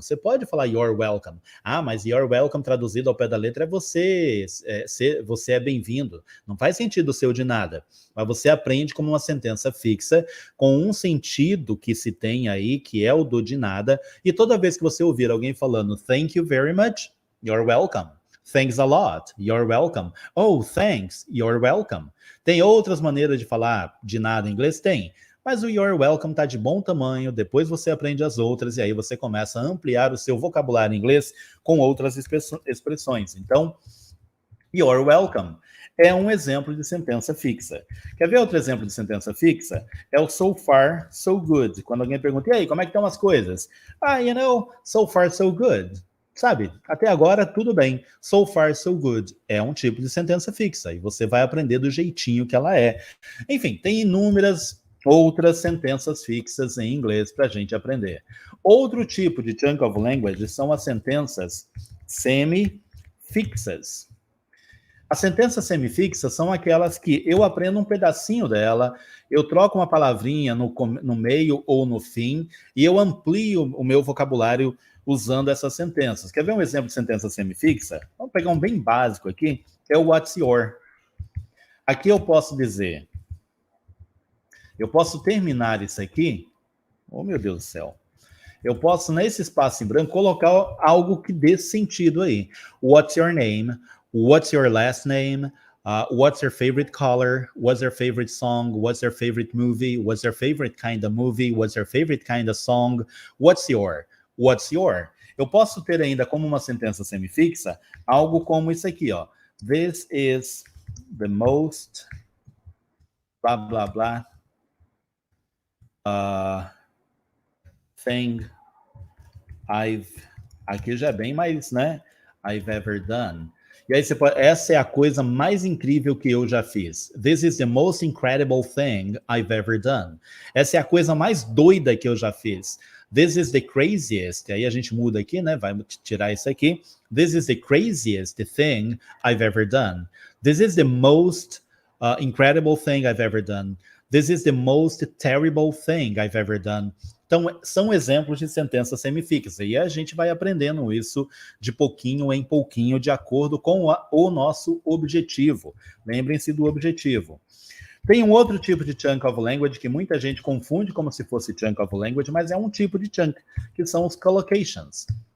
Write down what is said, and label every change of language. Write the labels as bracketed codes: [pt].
[pt] Você pode falar [en] you're welcome. [pt] Ah, mas you're welcome traduzido ao pé da letra é você é bem-vindo. Não faz sentido o seu de nada. Mas você aprende como uma sentença fixa, com um sentido que se tem aí, que é o do de nada. E toda vez que você ouvir alguém falando [en] thank you very much, you're welcome. Thanks a lot, you're welcome. Oh, thanks, you're welcome. [pt] Tem outras maneiras de falar de nada em inglês? Tem. Mas o you're welcome tá de bom tamanho, depois você aprende as outras e aí você começa a ampliar o seu vocabulário em inglês com outras expressões. Então, you're welcome é um exemplo de sentença fixa. Quer ver outro exemplo de sentença fixa? É o [en] so far, so good. [pt] Quando alguém pergunta, e aí, como é que estão as coisas? [en] Ah, you know, so far, so good. [pt] Sabe, até agora tudo bem. [en] So far, so good. [pt] É um tipo de sentença fixa e você vai aprender do jeitinho que ela é. Enfim, tem inúmeras outras sentenças fixas em inglês para a gente aprender. Outro tipo de chunk of language são as sentenças semifixas. As sentenças semifixas são aquelas que eu aprendo um pedacinho dela, eu troco uma palavrinha no meio ou no fim e eu amplio o meu vocabulário usando essas sentenças. Quer ver um exemplo de sentença semifixa? Vamos pegar um bem básico aqui, é o [en] what's your. [pt] Aqui eu posso dizer, eu posso terminar isso aqui, oh meu Deus do céu, eu posso, nesse espaço em branco, colocar algo que dê sentido aí. [en] What's your name? What's your last name? What's your favorite color? What's your favorite song? What's your favorite movie? What's your favorite kind of movie? What's your favorite kind of song? What's your? What's your? [pt] Eu posso ter ainda como uma sentença semifixa algo como isso aqui, ó. [en] This is the most blá blá blá thing [pt] aqui já é bem mais, né? [en] I've ever done. [pt] E aí você pode, essa é a coisa mais incrível que eu já fiz. [en] This is the most incredible thing I've ever done. [pt] Essa é a coisa mais doida que eu já fiz. [en] This is the craziest. [pt] Aí a gente muda aqui, né? Vai tirar isso aqui. [en] This is the craziest thing I've ever done. This is the most incredible thing I've ever done. This is the most terrible thing I've ever done. [pt] Então, são exemplos de sentença semifixas. E a gente vai aprendendo isso de pouquinho em pouquinho, de acordo com o nosso objetivo. Lembrem-se do objetivo. Tem um outro tipo de chunk of language que muita gente confunde como se fosse chunk of language, mas é um tipo de chunk, que são os collocations.